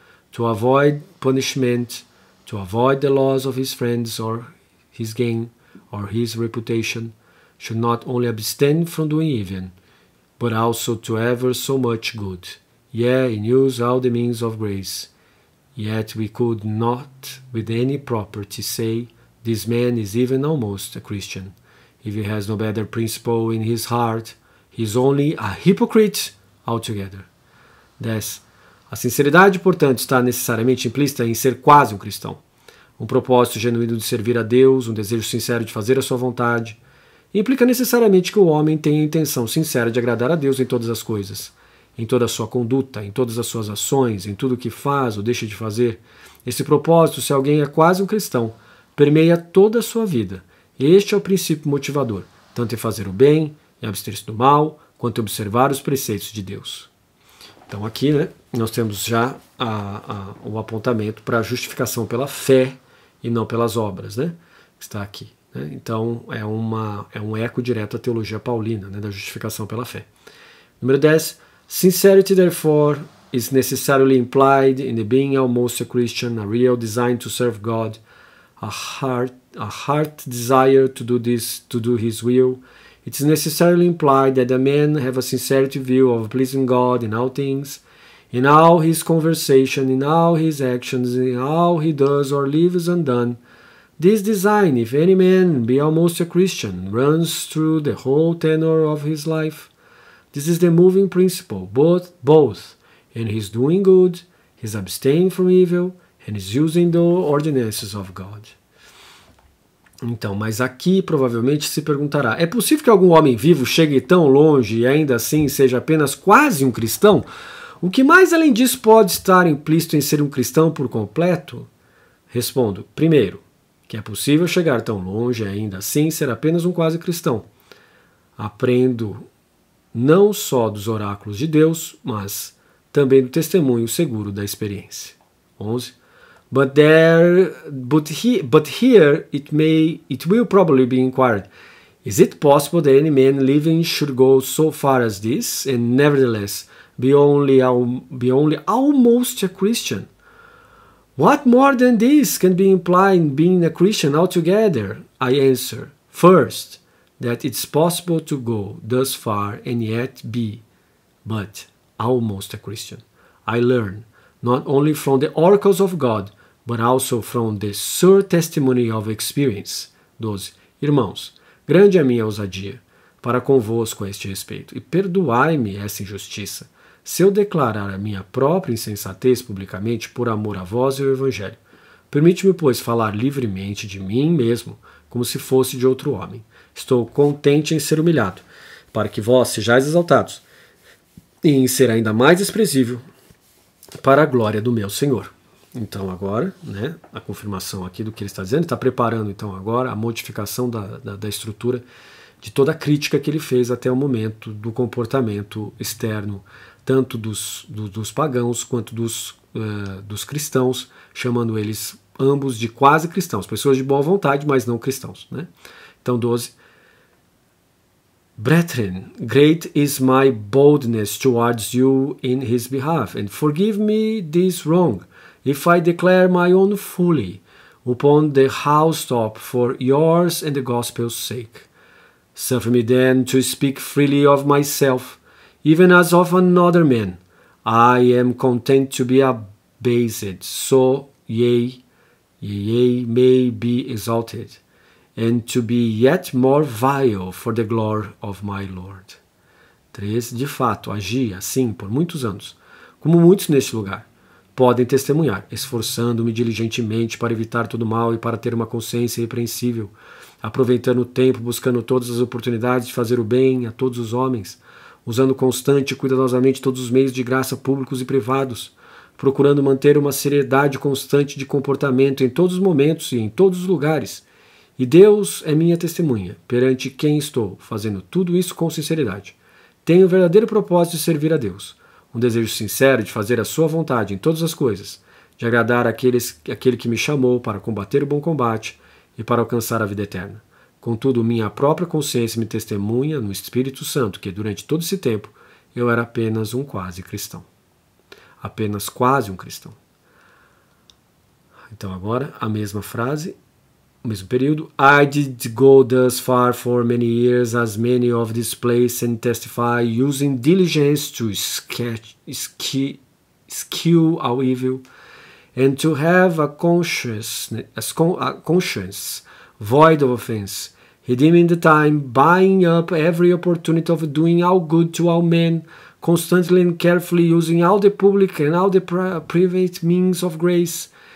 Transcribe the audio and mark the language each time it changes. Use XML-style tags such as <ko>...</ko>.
<en>to avoid punishment, to avoid the loss of his friends or his gain or his reputation, should not only abstain from doing evil, but also to ever so much good, yea, and use all the means of grace. Yet we could not with any propriety say, this man is even almost a Christian. If he has no better principle in his heart, he is only a hypocrite altogether.</en> <pt>10. A sinceridade, portanto, está necessariamente implícita em ser quase um cristão. Um propósito genuíno de servir a Deus, um desejo sincero de fazer a sua vontade, implica necessariamente que o homem tenha a intenção sincera de agradar a Deus em todas as coisas, em toda a sua conduta, em todas as suas ações, em tudo o que faz ou deixa de fazer. Esse propósito, se alguém é quase um cristão, permeia toda a sua vida. Este é o princípio motivador, tanto em fazer o bem, em abster-se do mal, quanto em observar os preceitos de Deus. Então aqui, nós temos já o apontamento para a justificação pela fé e não pelas obras, que está aqui. Então é um eco direto à teologia paulina, da justificação pela fé. Número 10.</pt> <en>Sincerity, therefore, is necessarily implied in the being almost a Christian, a real design to serve God, a heart desire to do His will. It is necessarily implied that a man have a sincerity view of pleasing God in all things, in all his conversation, in all his actions, in all he does or leaves undone. This design, if any man be almost a Christian, runs through the whole tenor of his life. This is the moving principle, both in his doing good, his abstaining from evil, and his using the ordinances of God.</en> <pt>Então, mas aqui provavelmente se perguntará, é possível que algum homem vivo chegue tão longe e ainda assim seja apenas quase um cristão? O que mais além disso pode estar implícito em ser um cristão por completo? Respondo, primeiro, que é possível chegar tão longe e ainda assim ser apenas um quase cristão. Aprendo não só dos oráculos de Deus, mas também do testemunho seguro da experiência. 11.</pt> <en>But here it will probably be inquired, is it possible that any man living should go so far as this, and nevertheless be only almost a Christian? What more than this can be implied in being a Christian altogether? I answer, first, that it's possible to go thus far and yet be but almost a Christian. I learn not only from the oracles of God, but also from the sure testimony of experience. 12.</en> <pt>Irmãos, grande é a minha ousadia para convosco a este respeito, e perdoai-me essa injustiça, se eu declarar a minha própria insensatez publicamente por amor a vós e ao Evangelho. Permite-me, pois, falar livremente de mim mesmo, como se fosse de outro homem. Estou contente em ser humilhado, para que vós sejais exaltados, e em ser ainda mais expressivo para a glória do meu Senhor. Então agora, a confirmação aqui do que ele está dizendo, está preparando então agora a modificação da estrutura de toda a crítica que ele fez até o momento do comportamento externo, tanto dos pagãos quanto dos cristãos, chamando eles ambos de quase cristãos, pessoas de boa vontade, mas não cristãos, né? Então, 12.</pt> <en>Brethren, great is my boldness towards you in his behalf, and forgive me this wrong, if I declare my own folly upon the housetop for yours and the gospel's sake. Suffer me then to speak freely of myself, even as of another man. I am content to be abased, so ye may be exalted, and to be yet more vile for the glory of my Lord.</en> <pt>3. De fato, agi assim por muitos anos, como muitos neste lugar podem testemunhar, esforçando-me diligentemente para evitar todo mal e para ter uma consciência irrepreensível, aproveitando o tempo, buscando todas as oportunidades de fazer o bem a todos os homens, usando constante e cuidadosamente todos os meios de graça públicos e privados, procurando manter uma seriedade constante de comportamento em todos os momentos e em todos os lugares. E Deus é minha testemunha, perante quem estou, fazendo tudo isso com sinceridade. Tenho o verdadeiro propósito de servir a Deus, um desejo sincero de fazer a sua vontade em todas as coisas, de agradar aquele que me chamou para combater o bom combate e para alcançar a vida eterna. Contudo, minha própria consciência me testemunha no Espírito Santo que, durante todo esse tempo, eu era apenas um quase cristão. Apenas quase um cristão. Então agora, a mesma frase, o mesmo período.</pt> <en>I did go thus far for many years, as many of this place and testify, using diligence to eschew our evil, and to have a conscience void of offense, redeeming the time, buying up every opportunity of doing all good to all men, constantly and carefully using all the public and all the private means of grace,</en>